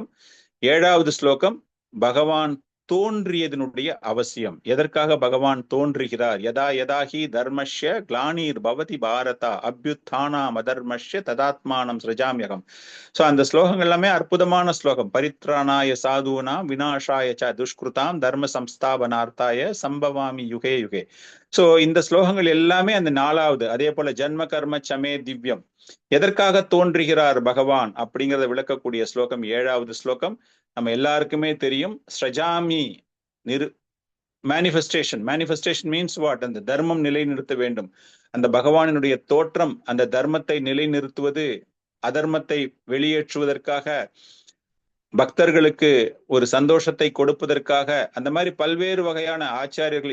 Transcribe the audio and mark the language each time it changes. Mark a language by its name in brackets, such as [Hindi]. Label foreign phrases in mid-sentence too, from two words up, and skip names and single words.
[Tamil] 7வது ஸ்லோகம் பகவான் தோன்றியதனுடைய அவசியம், எதற்காக பகவான் தோன்றுகிறார். [Sanskrit] यदा यदाहि धर्मस्य ग्लानिर् भवति भारत अभ्युत्थानम् अधर्मस्य तदात्मानं सृजाम्यहम्. [Tamil] சோ அந்த ஸ்லோகங்கள் எல்லாமே அற்புதமான ஸ்லோகம். [Sanskrit] परित्राणाय साधूनां विनाशाय च दुष्कृताम् धर्म संस्थापनार्थाय सम्भवामि युगे युगे. [Tamil] சோ இந்த ஸ்லோகங்கள் எல்லாமே அந்த 4வது. அதே போல [Sanskrit] जन्म कर्म चमे दिव्यम्, [Tamil] எதற்காக தோன்றுகிறார் பகவான் அப்படிங்கிறத விளக்கக்கூடிய ஸ்லோகம் 7வது ஸ்லோகம். நம்ம எல்லாருக்குமே தெரியும், ஸ்ரஜாமி [English] manifestation means what, [Tamil] அந்த தர்மம் நிலைநிறுத்த வேண்டும், அந்த பகவானினுடைய தோற்றம் அந்த தர்மத்தை நிலைநிறுத்துவது, அதர்மத்தை வெளியேற்றுவதற்காக, பக்தர்களுக்கு ஒரு சந்தோஷத்தை கொடுப்பதற்காக, அந்த மாதிரி பல்வேறு வகையான ஆச்சாரியர்கள்.